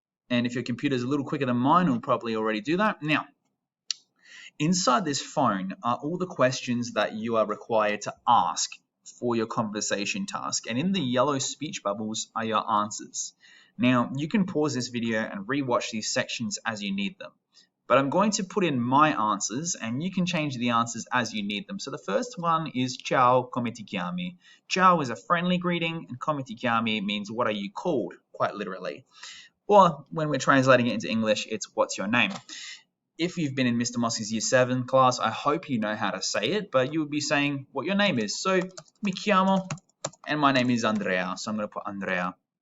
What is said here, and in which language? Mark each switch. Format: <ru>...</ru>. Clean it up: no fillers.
<en>And if your computer is a little quicker than mine, it'll probably already do that. Now, inside this phone are all the questions that you are required to ask for your conversation task. And in the yellow speech bubbles are your answers. Now, you can pause this video and rewatch these sections as you need them. But I'm going to put in my answers, and you can change the answers as you need them. So the first one is</en> <it>Ciao, come ti chiami?</it> <en>Ciao is a friendly greeting, and</en> <it>come ti chiami</it> <en>means what are you called, quite literally. Or when we're translating it into English, it's what's your name. If you've been in Mr. Mosca's Year 7 class, I hope you know how to say it, but you would be saying what your name is. So,</en> <it>mi chiamo,</it> <en>and my name is Andrea, so I'm going to put Andrea.</en>